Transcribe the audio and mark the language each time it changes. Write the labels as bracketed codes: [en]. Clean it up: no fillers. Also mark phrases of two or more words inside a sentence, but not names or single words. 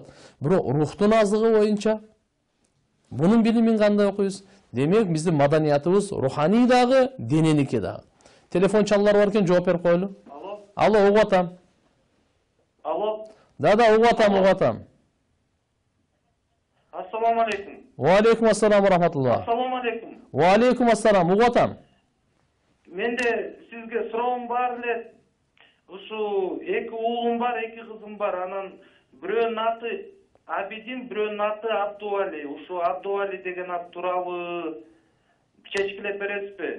[ky] Бирок рухтун азыгы боюнча бунун билимин кандай окуйбуз? Демек, биздин маданиятыбыз руханий дагы, дененики дагы. Телефон чалуулар бар экен, жооп берип коелу. Алло, угуп атам. Алло. Да, угуп атам. [ar] السلام عليكم. وعليكم السلام ورحمة الله. السلام عليكم. وعليكم السلام, [ky] угуп атам. Менде сизге суроом бар эле. Ушу эки уулум бар, эки кызым бар. Анан бирөөнүн аты Абидин, бирөөнүн аты Абдували. Ушу Абдували деген ат тууралуу чечкилеп бересизби?